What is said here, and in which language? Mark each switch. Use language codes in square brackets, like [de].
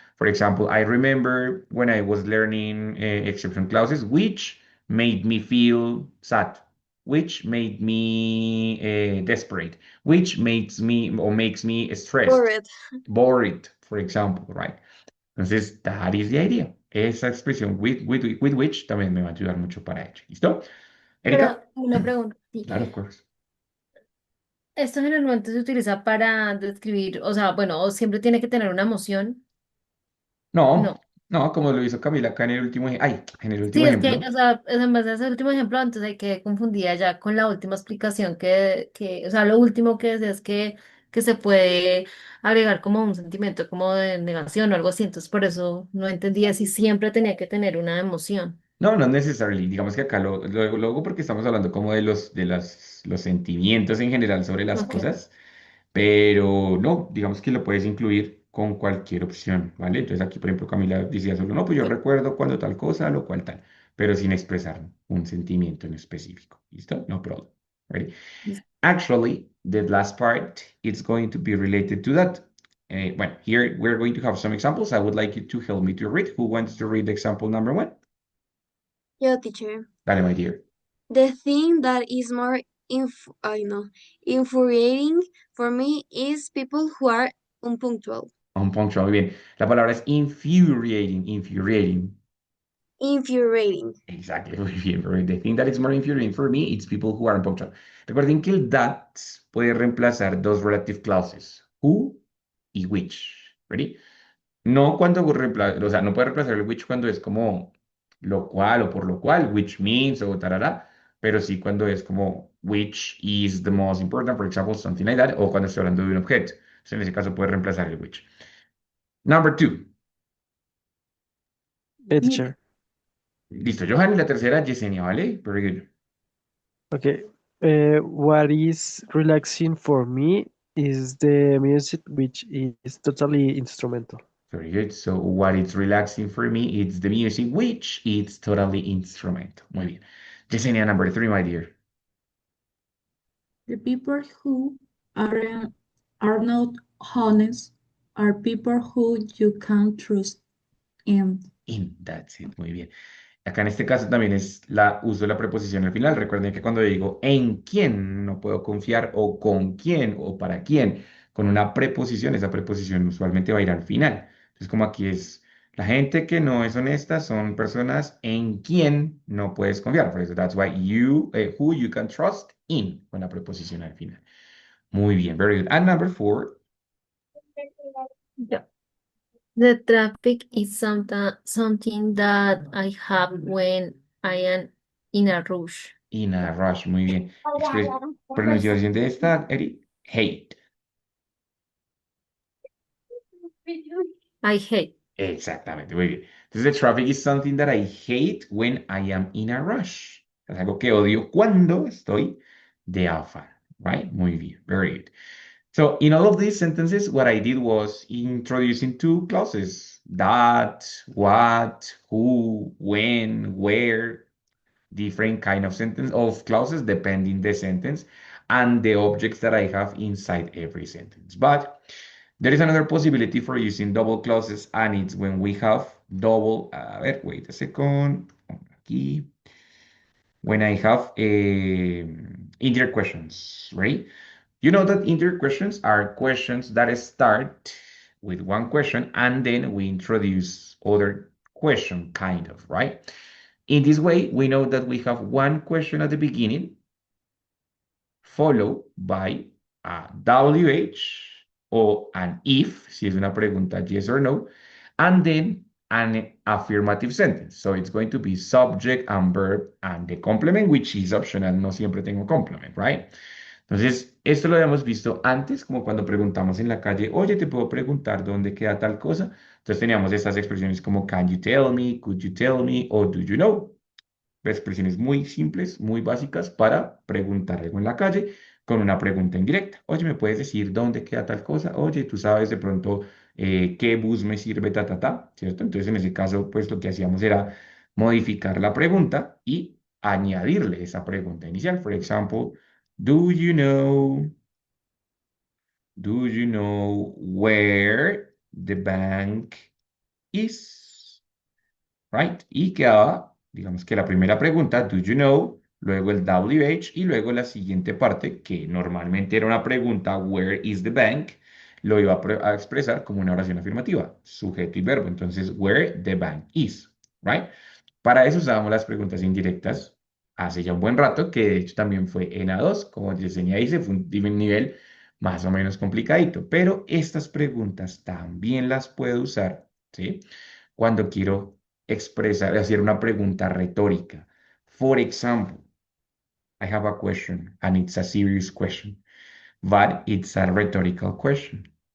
[en] For example, I remember when I was learning exception clauses, which made me feel sad, which made me desperate, which makes me stressed, Correct. worried, for example, right? Entonces, that is the idea. [es] Esa expresión with which también me va a ayudar mucho para ello. ¿Listo? Erika? Pero una pregunta, sí. Claro, [en] of course. [es] Esto generalmente se utiliza para describir, o sea, bueno, o siempre tiene que tener una emoción. No, No. no, como lo hizo Camila acá en el último, en el último Sí, es que, ejemplo. o sea, en base a ese último ejemplo, antes hay que confundida ya con la última explicación o sea, lo último que decía es que se puede agregar como un sentimiento como de negación o algo así. Entonces, por eso no entendía si siempre tenía que tener una emoción. No, no necesariamente. Digamos que acá luego porque estamos hablando como los sentimientos en general sobre las Ok, cosas, pero no, digamos que lo puedes incluir con cualquier opción, ¿vale? Entonces aquí, por ejemplo, Camila decía solo, no, pues yo ok. recuerdo cuando tal cosa, lo cual tal, pero sin expresar un sentimiento en específico. [en] ¿Listo? No problem. Ready? Actually, the last part is going to be related to that. Well, here we're going to have some examples. I would like you to help me to read. Who wants to read example number one? Yeah, teacher. Dale, my dear. The thing that is more I know, infuriating for me is people who are unpunctual. [es] Unpunctual, muy bien. La palabra es infuriating, infuriating. [en] Infuriating. Exactly, [es] muy bien. [en] Pero the thing that is more infuriating for me, it's people who are unpunctual. [es] Recuerden que el that puede reemplazar dos relative clauses, who y which. Ready? No cuando o sea, no puede reemplazar el which cuando es como lo cual o por lo cual, which means o tarara, pero sí cuando es como [en] which is the most important, for example, something like that, [es] o cuando estoy hablando de un objeto. Entonces, en ese caso puede reemplazar el which. [en] Number two. Okay, teacher. [es] Listo, Johan, y la tercera, Yesenia, ¿vale? [en] Very good. Okay. What is relaxing for me is the music, which is totally instrumental. Very good. So, what is relaxing for me, it's the music, which it's totally instrumental. [es] Muy bien. [en] Yesenia, number three, my dear. the people who aren't are not honest are people who you can't trust in. In, that's it. [es] Muy bien. Acá en este caso también uso la preposición al final. Recuerden que cuando digo en quién no puedo confiar o con quién o para quién, con una preposición, esa preposición usualmente va a ir al final. Entonces, como aquí es la gente que no es honesta son personas en quien no puedes confiar. Por eso, [en] that's why who you can trust in, [es] con la preposición al final. Muy bien, [en] very good. And number four, [es] Ya. [en] The traffic is something that I have when I am in a rush. in a rush. [es] Muy bien. Pronunciación de esta, Eri, hate. [en] I hate. [es] Exactamente, muy bien. [en] Entonces, the traffic is something that I hate when I am in a rush. [es] Es algo que odio cuando estoy de afán, right? Muy bien, [en] very good. So, in all of these sentences, what I did was introducing two clauses, that, what, who, when, where, different kind of sentence of clauses depending the sentence and the objects that I have inside every sentence. But there is another possibility for using double clauses, and it's when we have wait a second, aquí, when I have indirect questions, right? You know that indirect questions are questions that start with one question and then we introduce other question, kind of, right? In this way, we know that we have one question at the beginning, followed by a WH or an if, [es] si es una pregunta [en] yes or no, and then an affirmative sentence. So it's going to be subject and verb and the complement, which is optional. [es] No siempre tengo [en] complement, right? [es] Entonces, esto lo habíamos visto antes, como cuando preguntamos en la calle, oye, ¿te puedo preguntar dónde queda tal cosa? Entonces teníamos estas expresiones como [en] can you tell me, [es] could you tell me, o [en] do you know? [es] Expresiones muy simples, muy básicas para preguntar algo en la calle con una pregunta indirecta. Oye, ¿me puedes decir dónde queda tal cosa? Oye, ¿tú sabes de pronto qué bus me sirve, ta, ta, ta? ¿Cierto? Entonces, en ese caso, pues lo que hacíamos era modificar la pregunta y añadirle esa pregunta inicial. [en] For example, do you know, do you know where the bank is? [es] Right? Y quedaba, digamos que la primera pregunta, [en] do you know? [es] Luego el WH y luego la siguiente parte, que normalmente era una pregunta, [en] where is the bank? [es] Lo iba a expresar como una oración afirmativa, sujeto y verbo. [en] Entonces, where the bank is, right? [es] Para eso usábamos las preguntas indirectas hace ya un buen rato, que de hecho también fue en A2, como Yesenia dice, fue un nivel más o menos complicadito, pero estas preguntas también las puedo usar, ¿sí? Cuando quiero expresar, hacer una pregunta retórica. [en] For example, I have a question and it's a serious question, but it's a rhetorical question.